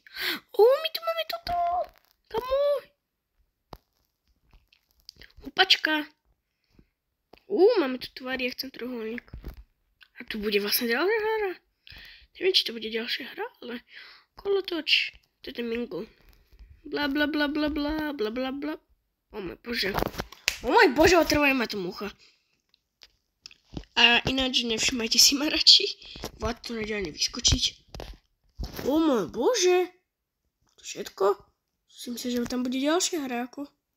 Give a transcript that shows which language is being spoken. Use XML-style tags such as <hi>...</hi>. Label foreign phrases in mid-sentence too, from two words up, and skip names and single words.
<sk>My tu máme toto! Kamo? Hupačka. Máme tu tvary, ja chcem trojuholník. A tu bude vlastne ďalšia hra. Neviem, či to bude ďalšia hra, ale... Kolotoč. To je ten mingle. Bla bla bla bla bla bla bla bla. O môj Bože, otrvajú ma tu mucha. A ináč nevšimajte si ma radši. To nejde ani vyskočiť. O môj Bože. To všetko? Si myslím, že tam bude ďalšia hra ako.</sk>